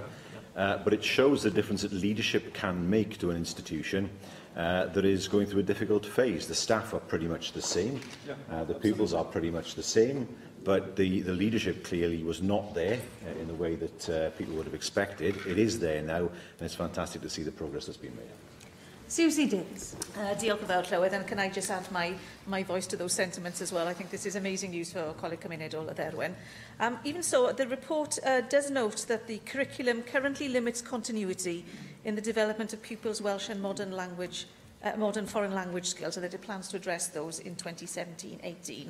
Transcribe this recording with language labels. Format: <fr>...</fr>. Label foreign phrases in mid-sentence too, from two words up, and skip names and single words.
<en>But it shows the difference that leadership can make to an institution, that is going through a difficult phase. The staff are pretty much the same, the pupils are pretty much the same, but the leadership clearly was not there in the way that people would have expected. It is there now, and it's fantastic to see the progress that's been made. Susie Davis.</en> <cy>Diolch yn fawr, Llywydd,</cy> <en>and can I just add my voice to those sentiments as well? I think this is amazing news for our Coleg Cymunedol y Dderwen. Even so, the report does note that the curriculum currently limits continuity in the development of pupils' Welsh and modern foreign language skills, and that it plans to address those in 2017-18.</en>